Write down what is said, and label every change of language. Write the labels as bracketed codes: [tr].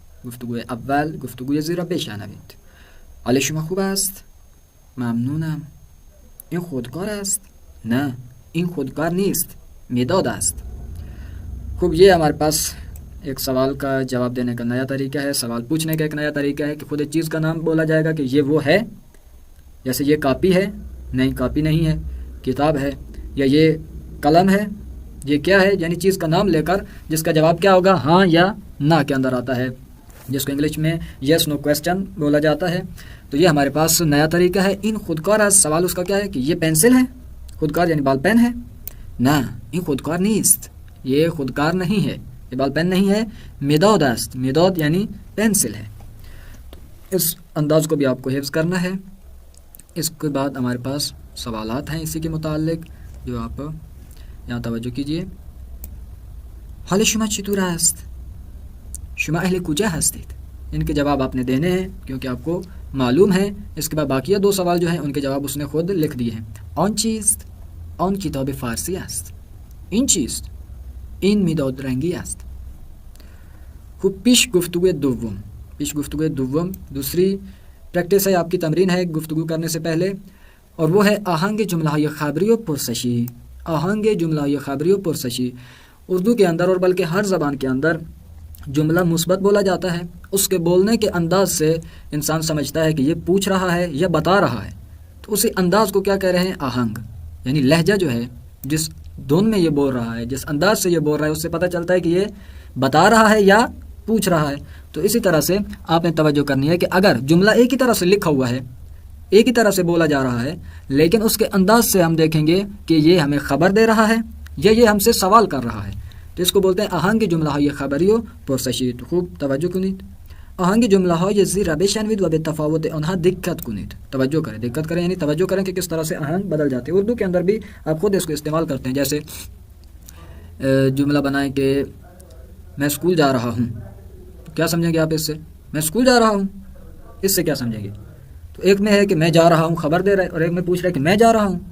[fa] گفتگو اول، گفتگوی زیر را بشنوید. حال شما خوب است؟ ممنونم. این خودکار است؟ نه، این خودکار نیست، مداد است. [ur] خوب، یہ ہمارے پاس ایک سوال کا جواب دینے کا نیا طریقہ ہے، سوال پوچھنے کا ایک نیا طریقہ ہے کہ خود ایک چیز کا نام بولا جائے گا کہ یہ وہ ہے. جیسے یہ کاپی ہے، نہیں کاپی نہیں ہے، کتاب ہے. یا یہ قلم ہے، یہ کیا ہے، یعنی چیز کا نام لے کر جس کا جواب کیا ہوگا، ہاں یا نہ کے اندر آتا ہے، جس کو انگلش میں یس نو کویسچن بولا جاتا ہے. تو یہ ہمارے پاس نیا طریقہ ہے. ان خودکار، سوال اس کا کیا ہے کہ یہ پینسل ہے، خودکار یعنی بال پین ہے. نہ، [fa] این خودکار نیست، [ur] یہ خودکار نہیں ہے، یہ بال پین نہیں ہے. [fa] مداد است، [ur] مداد یعنی پینسل ہے. تو اس انداز کو بھی آپ کو حفظ کرنا ہے. اس کے بعد ہمارے پاس سوالات ہیں اسی کے متعلق جو آپ یہاں توجہ کیجئے. [fa] حال شما چطور است؟ شما اهل کجا هستید؟ [ur] ان کے جواب آپ نے دینے ہیں کیونکہ آپ کو معلوم ہے. اس کے بعد باقیہ 2 سوال جو ہیں ان کے جواب اس نے خود لکھ دیے ہیں. [fa] آن چیست؟ آن کتاب فارسی است. این چیست؟ این مداد رنگی است. خوب، پیش گفتگو دوم. [ur] پیش گفتگو دوم دوسری پریکٹس ہے، آپ کی تمرین ہے گفتگو کرنے سے پہلے، اور وہ ہے [fa] آہنگ جملہ های خبری و پرسشی. آہنگ جملہ های خبری و پرسشی. [ur] اردو کے اندر اور بلکہ ہر زبان کے اندر جملہ مثبت بولا جاتا ہے. اس کے بولنے کے انداز سے انسان سمجھتا ہے کہ یہ پوچھ رہا ہے یا بتا رہا ہے. تو اسی انداز کو کیا کہہ رہے ہیں، آہنگ. یعنی لہجہ جو ہے، جس دھن میں یہ بول رہا ہے، جس انداز سے یہ بول رہا ہے، اس سے پتہ چلتا ہے کہ یہ بتا رہا ہے یا پوچھ رہا ہے. تو اسی طرح سے آپ نے توجہ کرنی ہے کہ اگر جملہ ایک ہی طرح سے لکھا ہوا ہے، ایک ہی طرح سے بولا جا رہا ہے، لیکن اس کے انداز سے ہم دیکھیں گے کہ یہ ہمیں خبر دے رہا ہے یا یہ ہم سے سوال کر رہا ہے، تو اس کو بولتے ہیں [fa] آهنگ جمله های خبری و پرسشی. خوب توجه کنید. آهنگ جمله های زیر را بشنوید و به تفاوت آنها دقت کنید. [ur] توجه کریں، دقت کریں یعنی توجہ کریں کہ کس طرح سے آہنگ بدل جاتے ہیں. اردو کے اندر بھی آپ خود اس کو استعمال کرتے ہیں. جیسے جملہ بنائیں کہ میں اسکول جا رہا ہوں. کیا سمجھیں گے آپ اس سے؟ میں اسکول جا رہا ہوں، اس سے کیا سمجھیں گے؟ تو ایک میں ہے کہ میں جا رہا ہوں، خبر دے رہا ہے، اور ایک میں پوچھ رہا ہے کہ میں جا رہا ہوں.